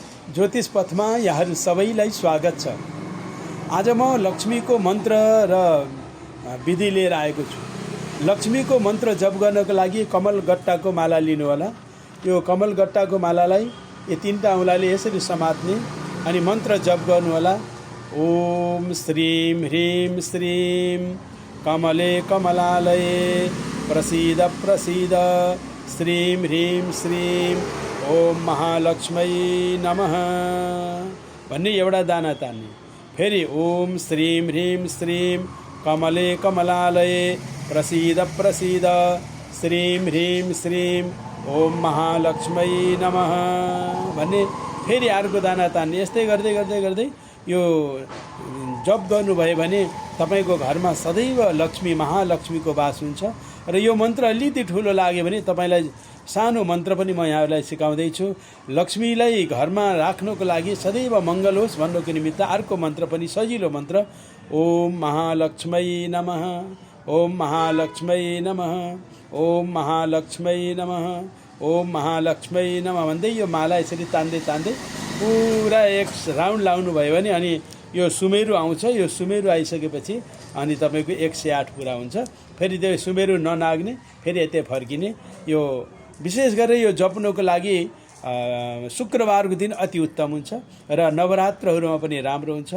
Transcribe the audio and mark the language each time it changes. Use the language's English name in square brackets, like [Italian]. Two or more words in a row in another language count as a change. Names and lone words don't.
[Nepali] ज्योतिष पथमा यहाँहरू सबैलाई स्वागत छ। आज म लक्ष्मीको मन्त्र र विधि लिएर आएको छु। लक्ष्मीको मन्त्र जप गर्नको लागि कमलगट्टाको माला लिनु होला। यो कमलगट्टाको मालालाई यो तीनटा औँलाले यसरी समात्ने अनि मन्त्र जप गर्नु होला। [Sanskrit] ओम श्रीं ह्रीं श्रीं कमले कमलालये प्रसीद प्रसीद श्रीं ह्रीं श्रीं ओम महालक्ष्मै नमः [Nepali] भन्ने एउटा दाना तान्ने। फेरि [Sanskrit] ओम श्रीं ह्रीं श्रीं कमले कमलालये प्रसीद प्रसीद श्रीं ह्रीं श्रीं ओम महालक्ष्मै नमः [Nepali] भन्ने फेरि अर्को दाना तान्ने। यस्तै गर्दै गर्दै गर्दै यो जप गर्नुभयो भने तपाईँको घरमा सदैव लक्ष्मी महालक्ष्मीको वास हुन्छ। र यो मन्त्र अलिकति ठुलो लाग्यो भने तपाईँलाई सानो मन्त्र पनि म यहाँहरूलाई सिकाउँदैछु। लक्ष्मीलाई घरमा राख्नको लागि सदैव मङ्गल होस् भन्नको निमित्त अर्को मन्त्र पनि सजिलो मन्त्र। [Sanskrit] ओम महालक्ष्मै नमः ओम महालक्ष्मै नमः ओम महालक्ष्मै नमः ओम महालक्ष्मै नमः [Nepali] भन्दै यो माला यसरी तान्दै तान्दै पुरा एक राउन्ड लाउनु भयो भने अनि यो सुमेरु आउँछ। यो सुमेरु आइसकेपछि अनि तपाईँको 108 पुरा हुन्छ। फेरि त्यो सुमेरु ननाग्ने, फेरि यतै फर्किने। यो विशेष गरेर यो जप्नुको लागि शुक्रबारको दिन अति उत्तम हुन्छ र नवरात्रहरूमा पनि राम्रो हुन्छ।